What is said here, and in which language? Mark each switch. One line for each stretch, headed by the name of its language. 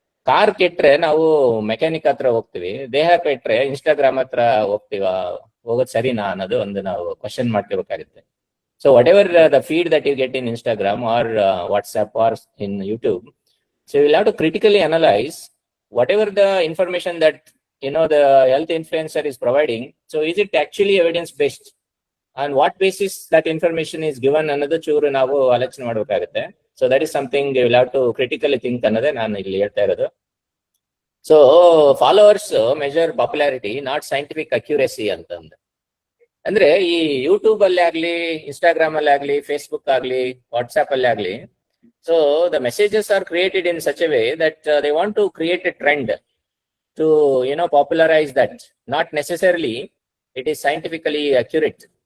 Kannada: Car ಕೆಟ್ರೆ ನಾವು mechanic ಹತ್ರ ಹೋಗ್ತೀವಿ, ದೇಹ ಕೆಟ್ರೆ ಇನ್ಸ್ಟಾಗ್ರಾಮ್ ಹತ್ರ ಹೋಗೋದು ಸರಿನಾ ಅನ್ನೋದು ಒಂದು ನಾವು ಕ್ವಶನ್ ಮಾಡ್ಕೋಬೇಕಾಗುತ್ತೆ.
English: So whatever the feed that you get in Instagram or WhatsApp or in YouTube, so you will have to critically analyse whatever the information that the health influencer is providing. So is it actually evidence based? On what basis that information is given
Kannada: ಅನ್ನೋದು ಚೂರು ನಾವು ಆಲೋಚನೆ ಮಾಡಬೇಕಾಗುತ್ತೆ.
English: so that is something you will have to critically think
Kannada: ಅನ್ನೋದೇ ನಾನು ಇಲ್ಲಿ ಹೇಳ್ತಾ ಇರೋದು.
English: So followers measure popularity, not scientific accuracy ಅಂತಂದು.
Kannada: ಅಂದ್ರೆ ಈ ಯೂಟ್ಯೂಬ್ ಅಲ್ಲಿ ಆಗ್ಲಿ,
English: Instagram ಅಲ್ಲಿ ಆಗ್ಲಿ, Facebook ಆಗ್ಲಿ, ವಾಟ್ಸ್ಆಪ್ ಅಲ್ಲಿ ಆಗ್ಲಿ, so the messages are created in such a way that they want to create a trend to popularise that, not necessarily it is scientifically accurate.